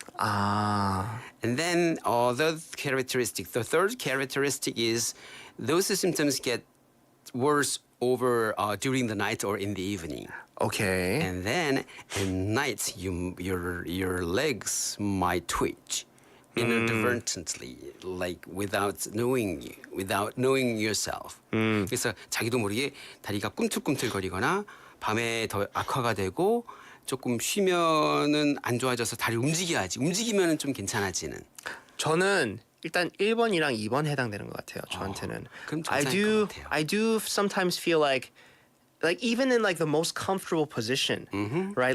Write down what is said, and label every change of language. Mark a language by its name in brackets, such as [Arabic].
[English] And then the third characteristic is those symptoms get worse over during the night or in the evening. Okay. And then at night your legs might twitch. Inadvertently, like without knowing yourself. [Korean] 그래서 자기도 모르게 다리가 꿈틀꿈틀거리거나 밤에 더 악화가 되고 조금 쉬면은 안 좋아져서 다리를 움직여야지. 움직이면은 좀 괜찮아지는. 저는 일단 1번이랑 2번 해당되는 것 같아요. 저한테는. 그럼 [English] I do sometimes feel like even in like the most comfortable position, right?